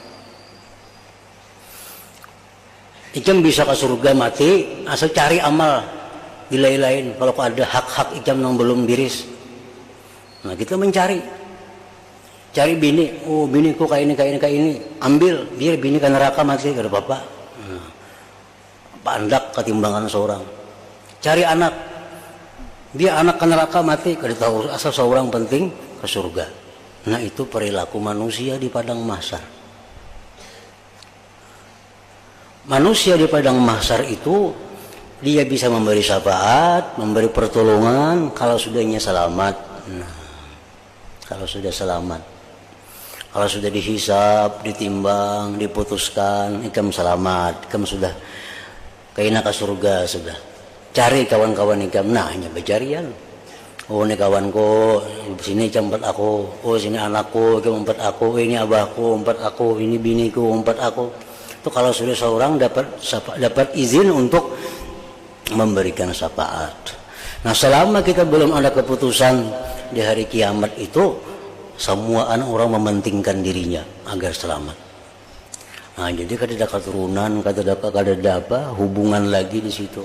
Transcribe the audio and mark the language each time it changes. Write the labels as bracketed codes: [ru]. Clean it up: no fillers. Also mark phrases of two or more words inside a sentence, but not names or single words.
[id] Ikem bisa ke surga mati asal cari amal di lain-lain. Kalau ada hak-hak ikem yang belum diris, nah kita mencari, cari bini, oh biniku kayak ini, ambil biar bini ke neraka mati, kada apa-apa. Nah, pandak ketimbangan seorang. Cari anak, dia anak ke neraka mati, kada tahu, asal seorang penting ke surga. Nah, itu perilaku manusia di padang mahsyar. Manusia di padang mahsyar itu dia bisa memberi syafaat, memberi pertolongan kalau sudahnya selamat. Nah, kalau sudah selamat, kalau sudah dihisab, ditimbang, diputuskan, ikam selamat, ikam sudah kaina ke surga sudah. Cari kawan-kawan ikam, nah hanya bercarian. Oh ini kawanku, sini empat aku, oh sini anakku, empat aku, ini abahku, empat aku, ini biniku, empat aku. Itu kalau sudah seorang dapat izin untuk memberikan syafaat. Nah, selama kita belum ada keputusan di hari kiamat itu, semua orang mementingkan dirinya agar selamat. Nah, jadi kada ada keturunan, kada ada hubungan lagi di situ.